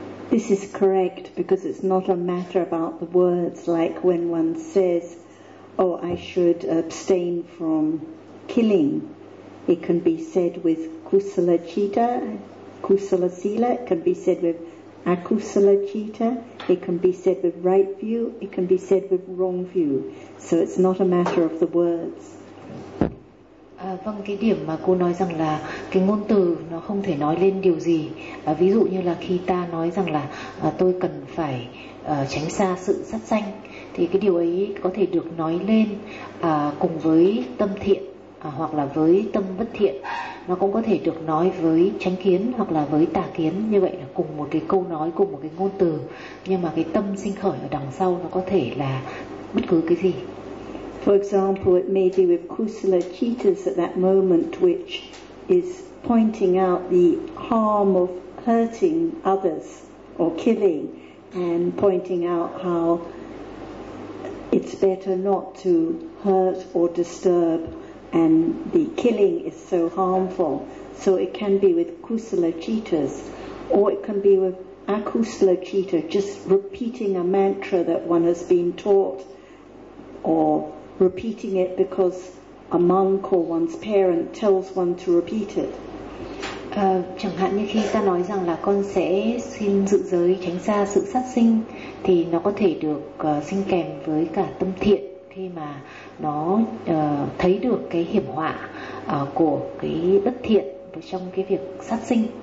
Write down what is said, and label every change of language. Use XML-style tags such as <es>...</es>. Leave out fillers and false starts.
<en>This is correct, because it's not a matter about the words, like when one says, oh, I should abstain from killing. It can be said with kusala citta, kusala sila, it can be said with akusala citta, it can be said with right view, it can be said with wrong view. So it's not a matter of the words.</en> <vi>Vâng, cái điểm mà cô nói rằng là cái ngôn từ nó không thể nói lên điều gì. Ví dụ như là khi ta nói rằng là tôi cần phải tránh xa sự sát sanh, thì cái điều ấy có thể được nói lên cùng với tâm thiện hoặc là với tâm bất thiện, nó cũng có thể được nói với chánh kiến hoặc là với tà kiến, như vậy là cùng một cái câu nói, cùng một cái ngôn từ, nhưng mà cái tâm sinh khởi ở đằng sau nó có thể là bất cứ cái gì.</vi> <en>For example, it may be with kusala cittas at that moment, which is pointing out the harm of hurting others or killing, and pointing out how it's better not to hurt or disturb, and the killing is so harmful. So it can be with kusala cittas, or it can be with akusala citta, just repeating a mantra that one has been taught, or repeating it because a monk or one's parent tells one to repeat it.</en> <vi>Chẳng hạn như khi ta nói rằng là con sẽ xin giữ giới, tránh xa sự sát sinh, thì nó có thể được sinh kèm với cả tâm thiện khi mà nó thấy được cái hiểm họa của cái bất thiện trong cái việc sát sinh.</vi>